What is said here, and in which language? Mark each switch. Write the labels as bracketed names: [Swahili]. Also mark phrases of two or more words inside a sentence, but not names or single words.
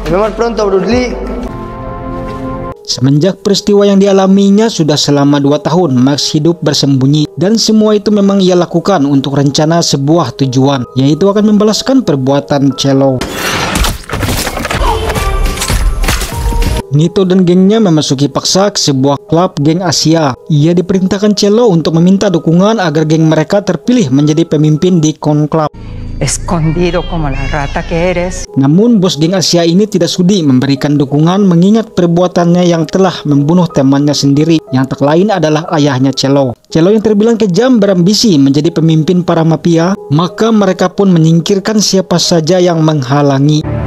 [Indonesian] Semenjak peristiwa yang dialaminya sudah selama 2 tahun, Max hidup bersembunyi, dan semua itu memang ia lakukan untuk rencana sebuah tujuan, yaitu akan membalaskan perbuatan Chelo. Nito dan gengnya memasuki paksa ke sebuah klub geng Asia. Ia diperintahkan Chelo untuk meminta dukungan agar geng mereka terpilih menjadi pemimpin di konklab. [Spanish] Escondido como la rata que eres. [Indonesian] Namun bos geng Asia ini tidak sudi memberikan dukungan mengingat perbuatannya yang telah membunuh temannya sendiri, yang tak lain adalah ayahnya Chelo. Chelo yang terbilang kejam berambisi menjadi pemimpin para mafia, maka mereka pun menyingkirkan siapa saja yang menghalangi.